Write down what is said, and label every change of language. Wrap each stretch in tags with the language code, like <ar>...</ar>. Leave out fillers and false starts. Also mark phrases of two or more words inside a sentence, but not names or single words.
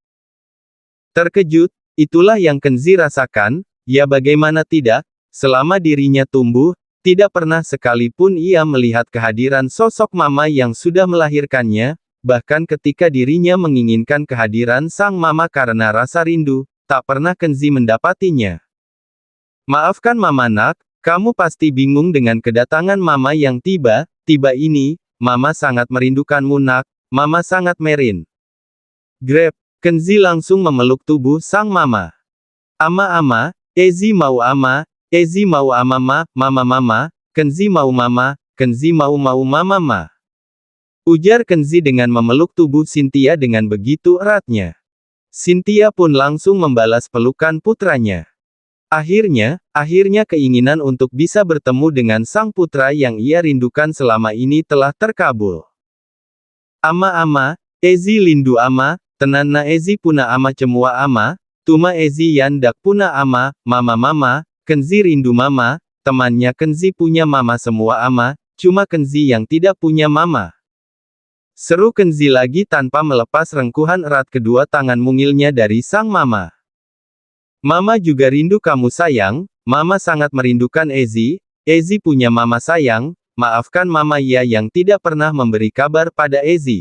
<id>Terkejut, itulah yang Kenzi rasakan, ya bagaimana tidak, selama dirinya tumbuh Tidak pernah sekalipun ia melihat kehadiran sosok mama yang sudah melahirkannya, bahkan ketika dirinya menginginkan kehadiran sang mama karena rasa rindu, tak pernah Kenzi mendapatinya. Maafkan mama nak, kamu pasti bingung dengan kedatangan mama yang tiba-tiba ini, mama sangat merindukanmu nak, mama sangat merin. Grab, Kenzi langsung memeluk tubuh sang mama. Ama, Ezi mau ama, Ezi mau ama mama, Kenzi mau mama, Kenzi mau mama. Ujar Kenzi dengan memeluk tubuh Cynthia dengan begitu eratnya. Cynthia pun langsung membalas pelukan putranya. Akhirnya keinginan untuk bisa bertemu dengan sang putra yang ia rindukan selama ini telah terkabul. Ama, Ezi lindu ama, tenana Ezi puna ama cemua ama, tuma Ezi yandak puna ama, mama, Kenzi rindu mama, temannya Kenzi punya mama semua ama, cuma Kenzi yang tidak punya mama. Seru Kenzi lagi tanpa melepas rengkuhan erat kedua tangan mungilnya dari sang mama. Mama juga rindu kamu sayang, mama sangat merindukan Ezi, Ezi punya mama sayang, maafkan mama ya yang tidak pernah memberi kabar pada Ezi.</id>